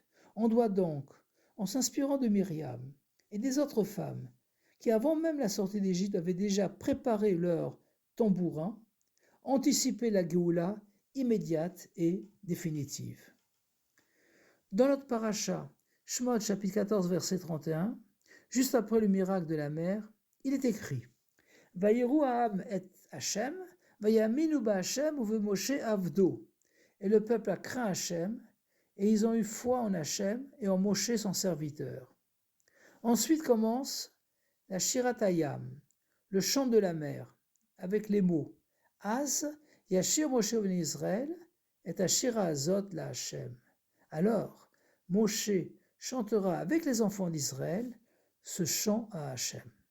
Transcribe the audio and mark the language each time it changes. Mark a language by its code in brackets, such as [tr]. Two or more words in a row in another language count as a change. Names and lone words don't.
[fr] On doit donc, en s'inspirant de Myriam et des autres femmes, qui avant même la sortie d'Égypte avaient déjà préparé leur tambourin, anticiper la Géoula immédiate et définitive. Dans notre paracha, Shemot chapitre 14 verset 31, juste après le miracle de la mer, il est écrit « [he] ויראו העם את ה' ויאמינו בה' ובמשה עבדו [fr] » Et le peuple a craint Hashem, et ils ont eu foi en Hashem et en Moshe son serviteur. Ensuite commence la [he] שירת הים, [fr] le chant de la mer, avec les mots « [he] אז ישיר משה בן ישראל את השירה הזאת לה [fr] » Alors, Moshe chantera avec les enfants d'Israël ce chant à Hachem.